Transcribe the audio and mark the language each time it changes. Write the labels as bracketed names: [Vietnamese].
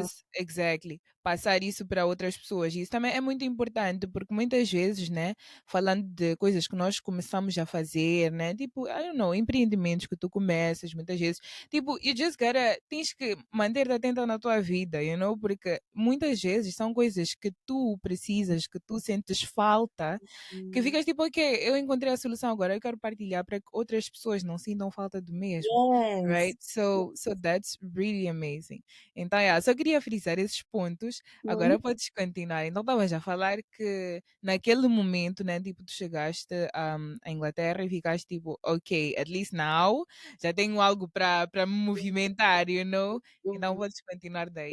[English] just, exactly, [Portuguese] passar isso para outras pessoas. E isso também é muito importante, porque muitas vezes, né, falando de coisas que nós começamos a fazer, né, tipo, [English] I don't know, [Portuguese] empreendimentos que tu começas, muitas vezes, tipo, tens que manter-te atenta na tua vida, porque muitas vezes são coisas que tu precisas, que tu sentes falta, que Hum. ficas tipo, ok, eu encontrei a solução agora, eu quero partilhar para que outras pessoas não sintam falta do mesmo, [English] Yes. right? So that's really amazing. [Portuguese] Então, yeah, só queria frisar esses pontos, Uhum. agora podes continuar. Então, estavas a falar que naquele momento, né, tipo, tu chegaste à Inglaterra e ficaste tipo, ok, [English] at least now [Portuguese] já tenho algo para me movimentar, Então Uhum. podes continuar daí,